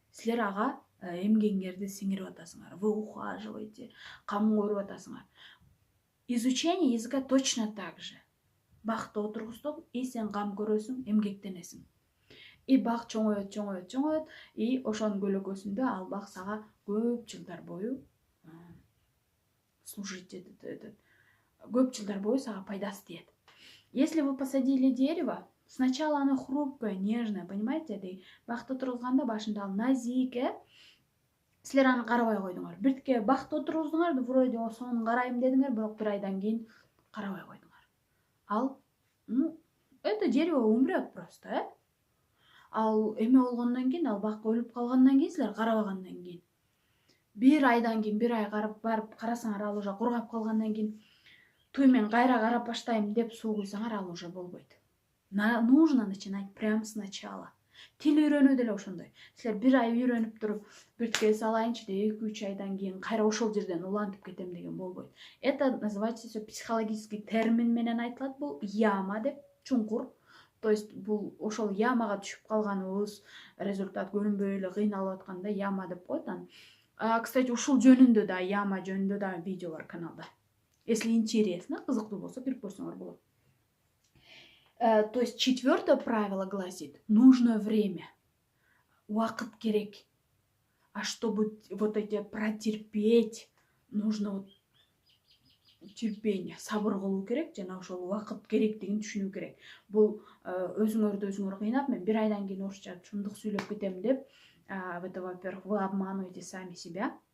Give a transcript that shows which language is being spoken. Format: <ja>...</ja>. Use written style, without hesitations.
<ky>Силер ага эмгегиңерди сиңирип атасыңар,</ky> <ru>вы ухаживаете,</ru> <ky>камын көрүп атасыңар.</ky> <ru>Изучение языка точно так же.</ru> <ky>Бакты отургуздук, и сен кам көрөсүң, эмгектенесиң. И бак чоңоет, и ошонун көлөкөсүндө ал бак сага көп жылдар бою служить этет. Көп жылдар бою сага пайдасы тиет.</ky> <ru>Если вы посадили дерево, сначала оно хрупкое, нежное, понимаете?</ru> <ky>Бакты отургузганда башында ал назик, силер аны карабай койдуңар. Биртке бакты отургуздуңар, вроде сонун карайм дедиңер, бирок бир айдан кийин карабай койдуңар. Ал,</ky> <ru>это дерево умрет просто,</ru> <ky>Ал эме болгондон кийин, ал бак өлүп калгандан кийин, силер карабагандан кийин, бир айдан кийин, бир ай барып карасаңар, ал уже кургап калгандан кийин, туй мен кайра карап баштайм деп суу куйсаңар, ал уже болбойт.</ky> <ru>Нужно начинать прямо сначала.</ru> <ky>Тил үйрөнүү деле ошондой. Силер бир ай үйрөнүп туруп, биртке салайынчы деп 2-3 айдан кийин кайра ошол жерден улантып кетем деген болбойт.</ky> <ru>Это называется все психологический термин</ru> <ky>менен айтылат. Бул яма деп, чуңкур. То есть бул ошол ямага түшүп калганыбыз результат көрүнбөй эле кыйналып атканда яма деп коет. Кстати, ушул жөнүндө да, яма жөнүндө да видео бар каналда.</ky> <ru>Если интересно,</ru> <ky>кызыктуу болсо кирип көрсөңөр болот.</ky> <ru>То есть 4-е правило гласит: нужно время.</ru> <kk>уақыт керек.</kk> <ru>А чтобы вот эти протерпеть, нужно вот терпение,</ru> <ky>сабыр кылуу керек, жана ошол убакыт керектигин түшүнүү керек. Бул өзүңөрдү өзүңөр кыйнап, мен 1 айдан кийин орусча чындык сүйлөп кетем деп,</ky> <ru>это, во-первых, вы обманываете сами себя.</ru>